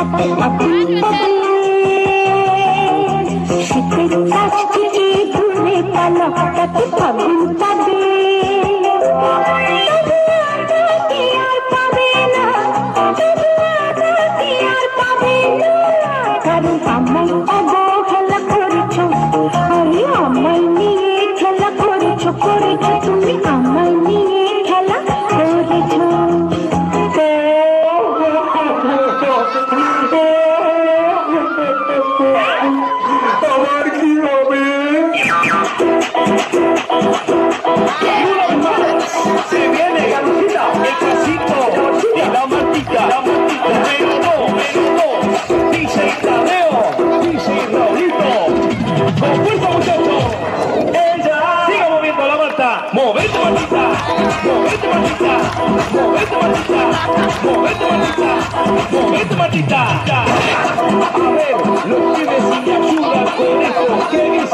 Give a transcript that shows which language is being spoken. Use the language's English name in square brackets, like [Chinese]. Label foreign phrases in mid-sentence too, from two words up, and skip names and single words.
[Bangla] শীতের কাছ থেকে দূরে পালা তাতে ফাগুন পাবে আর পাবে না আর পাবে না কারণ আমায় অবহেলা করেছ আরে আমায় নিয়ে খেলা করেছ তুমি আমায় নিয়ে খেলা করেছ আমার কি হবে? [Spanish] Se viene Gamusita, el casito y la matita, menudo, dice Tadeo, dice Raulito, con fuerza muchachos, ella, siga moviendo la mata, movete matita, movete matita, movete matita, movete matita, movete matita, a ver, los pibes si me ayudan con esto, ¿qué dice?